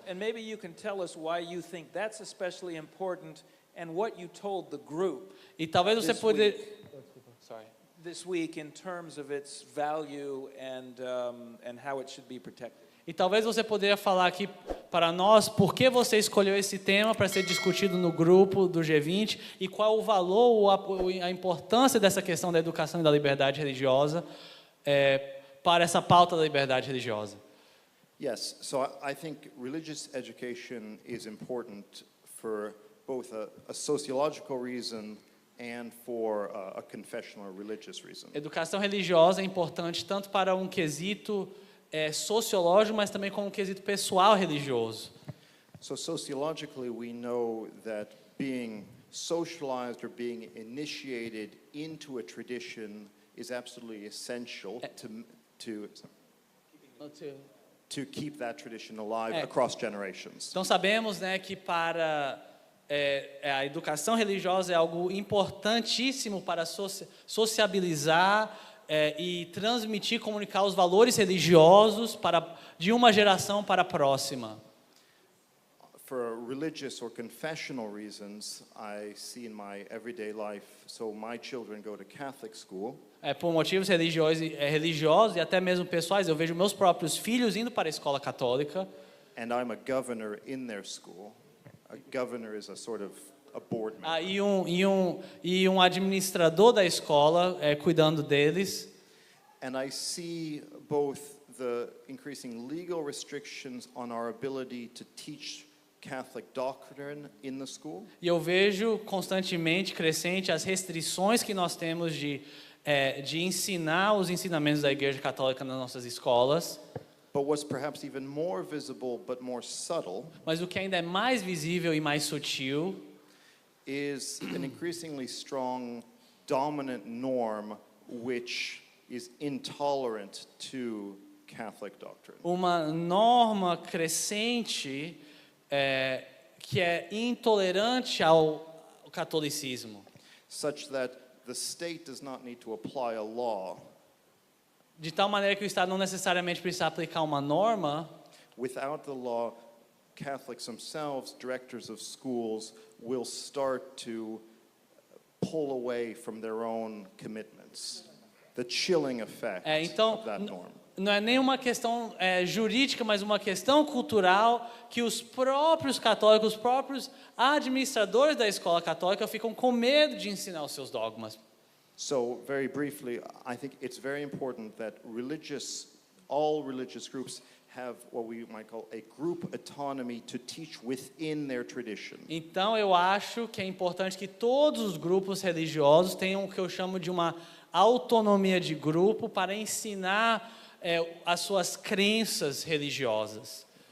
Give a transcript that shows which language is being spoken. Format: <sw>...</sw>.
<en>And maybe you can tell us why you think that's especially important and what you told the group.</en> <pt>E talvez você poderia</pt> <en>this week in terms of its value and how it should be protected.</en> <pt>E talvez você poderia falar aqui para nós por que você escolheu esse tema para ser discutido no grupo do G20 e qual o valor, a importância dessa questão da educação e da liberdade religiosa para essa pauta da liberdade religiosa.</pt> <en>Yes, so I think religious education is important for both a sociological reason and for a confessional or religious reason.</en> <pt>Educação religiosa é importante tanto para um quesito sociológico, mas também como um quesito pessoal religioso.</pt> <en>So sociologically, we know that being socialized or being initiated into a tradition is absolutely essential to keep that tradition alive across generations.</en> <pt>Então sabemos, né, que para a educação religiosa é algo importantíssimo para sociabilizar e transmitir, comunicar os valores religiosos de uma geração para a próxima.</pt> <en>For religious or confessional reasons, I see in my everyday life, so my children go to Catholic school.</en> <pt>Por motivos religiosos e até mesmo pessoais, eu vejo meus próprios filhos indo para a escola católica.</pt> <en>And I'm a governor in their school. A governor is a sort of a board member.</en> <pt>E um administrador da escola cuidando deles.</pt> <en>And I see both the increasing legal restrictions on our ability to teach Catholic doctrine in the school.</en> <pt>E eu vejo constantemente crescente as restrições que nós temos de ensinar os ensinamentos da Igreja Católica nas nossas escolas.</pt> <en>But what's perhaps even more visible but more subtle</en> <pt>Mas o que ainda é mais visível e mais sutil</pt> <en>is an increasingly strong dominant norm which is intolerant to Catholic doctrine.</en> <pt>uma norma crescente que é intolerante ao catolicismo,</pt> <en>Such that the state does not need to apply a law.</en> <pt>de tal maneira que o Estado não necessariamente precisa aplicar uma norma.</pt> <en>Without the law, Catholics themselves, directors of schools, will start to pull away from their own commitments. The chilling effect</en> <pt>Então,</pt> <en>of that norm.</en> <pt>não é nem uma questão jurídica, mas uma questão cultural que os próprios católicos, os próprios administradores da escola católica ficam com medo de ensinar os seus dogmas.</pt> <en>So, very briefly, I think it's very important that all religious groups have what we might call a group autonomy to teach within their tradition.</en> <pt>Então eu acho que é importante que todos os grupos religiosos tenham o que eu chamo de uma autonomia de grupo para ensinar as suas crenças religiosas.</pt>